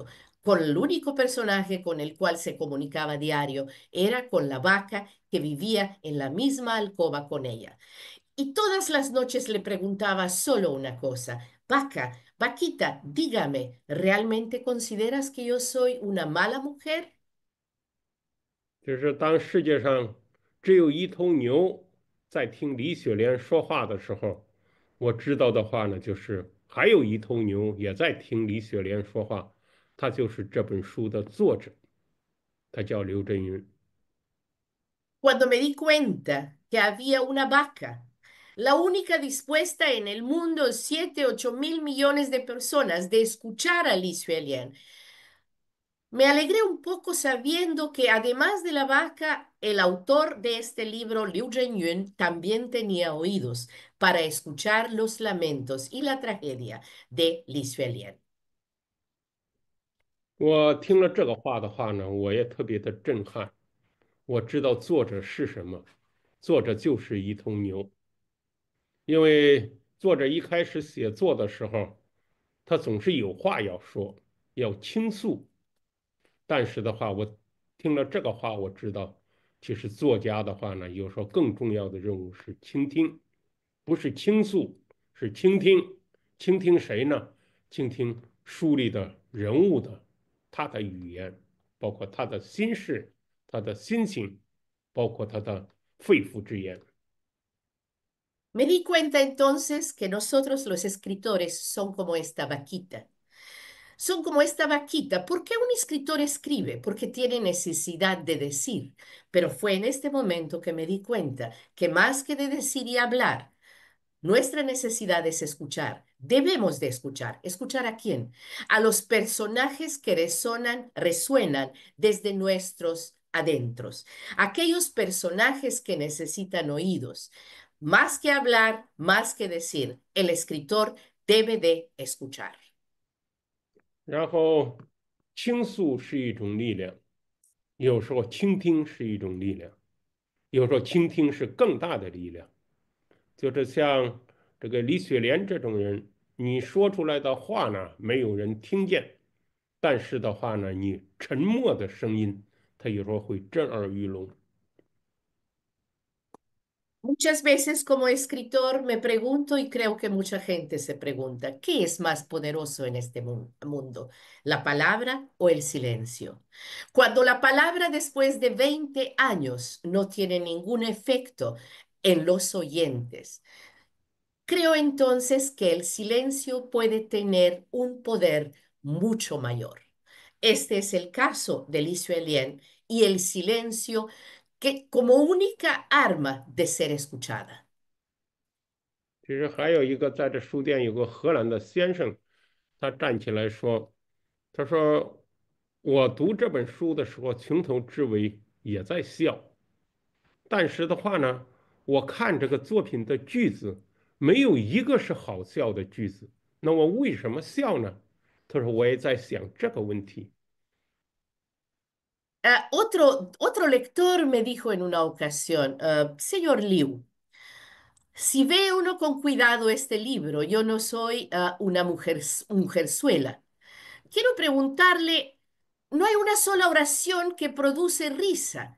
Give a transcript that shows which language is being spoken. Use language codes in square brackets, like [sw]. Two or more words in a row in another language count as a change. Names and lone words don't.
[es] Con el único personaje con el cual se comunicaba a diario era con la vaca que vivía en la misma alcoba con ella. Y todas las noches le preguntaba solo una cosa, Vaca, Vaquita, dígame, ¿realmente consideras que yo soy una mala mujer? [zh] 就是当世界上只有一头牛在听李雪莲说话的时候，我知道的话呢，就是还有一头牛也在听李雪莲说话，他就是这本书的作者，他叫刘震云。 [es] Cuando me di cuenta que había una vaca, la única dispuesta en el mundo, 7, 8 mil millones de personas, de escuchar a Li Xuelian. Me alegré un poco sabiendo que además de la vaca, el autor de este libro, Liu Zhenyun, también tenía oídos para escuchar los lamentos y la tragedia de Li Xuelian. [zh] 我听了这个话的话呢，我也特别的震撼。我知道作者是什么，作者就是一头牛，因为作者一开始写作的时候，他总是有话要说，要倾诉。但是的话，我听了这个话，我知道，其实作家的话呢，有时候更重要的任务是倾听，不是倾诉， 是倾听，倾听谁呢？倾听书里的人物的他的语言，包括他的心事、他的心情，包括他的肺腑之言。 [es] Me di cuenta entonces que nosotros los escritores son como esta vaquita. Son como esta vaquita. ¿Por qué un escritor escribe? Porque tiene necesidad de decir. Pero fue en este momento que me di cuenta que más que de decir y hablar, nuestra necesidad es escuchar. Debemos de escuchar. ¿Escuchar a quién? A los personajes que resuenan desde nuestros adentros. Aquellos personajes que necesitan oídos. Más que hablar, más que decir, el escritor debe de escuchar. [zh] 然后，倾诉是一种力量，有时候倾听是一种力量，有时候倾听是更大的力量。就是像这个李雪莲这种人，你说出来的话呢，没有人听见，但是的话呢，你沉默的声音，他有时候会震耳欲聋。 [es] Muchas veces como escritor me pregunto y creo que mucha gente se pregunta, ¿qué es más poderoso en este mundo? ¿La palabra o el silencio? Cuando la palabra después de 20 años no tiene ningún efecto en los oyentes, creo entonces que el silencio puede tener un poder mucho mayor. Este es el caso de Li Xuelian y el silencio que como única arma de ser escuchada. [zh] 其实还有一个，在这书店有个荷兰的先生，他站起来说：“他说我读这本书的时候，从头至尾也在笑，但是的话呢，我看这个作品的句子，没有一个是好笑的句子。那我为什么笑呢？” 他说：“我也在想这个问题。” [es] Otro lector me dijo en una ocasión, señor Liu, si ve uno con cuidado este libro, yo no soy una mujerzuela. Quiero preguntarle, no hay una sola oración que produce risa.